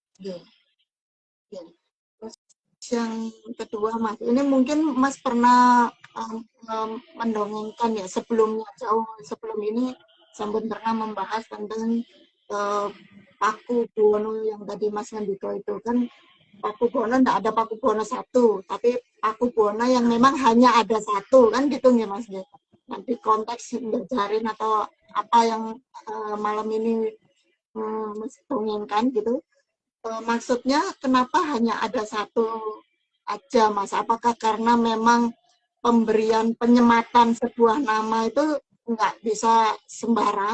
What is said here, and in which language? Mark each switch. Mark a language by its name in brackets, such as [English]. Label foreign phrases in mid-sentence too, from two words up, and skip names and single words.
[Indonesian] Terus yang kedua Mas, ini mungkin Mas pernah mendongengkan ya sebelum ini Sampun pernah membahas tentang Paku Buwono yang tadi Mas Ngendiko itu kan. Paku Buwono enggak ada Paku Buwono satu, tapi Paku Buwono yang memang hanya ada satu kan gitu nggih Mas nggih. Nanti konteks ngejarin atau apa yang malam ini Mas inginkan gitu. Maksudnya kenapa hanya ada satu aja Mas? Apakah karena memang pemberian penyematan sebuah nama itu nggak bisa sembarang?